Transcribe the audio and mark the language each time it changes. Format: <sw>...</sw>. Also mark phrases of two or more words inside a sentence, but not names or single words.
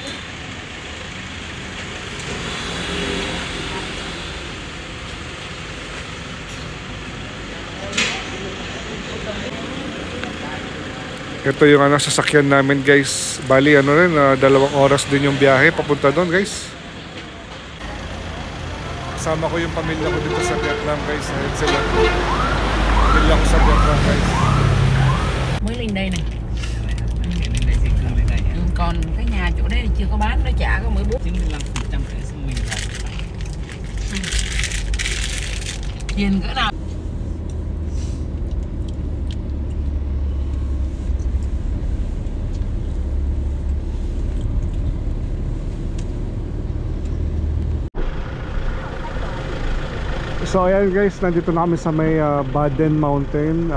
<tl>Ito yung sasakyan namin guys. Bali rin, 2 oras din yung biyahe papunta doon guys. Kasama ko yung pamilya ko dito sa Vietnam guys. Ayun sila. Pamilya ko sa Vietnam guys.</tl> <vi>Mới lên đây này. Còn cái nhà chỗ đấy thì chưa có bán, nó trả có 14. 95% cái sân mình là tiền cỡ nào.</vi> <tl>So ayan guys, nandito na kami sa may Baden Mountain.</tl>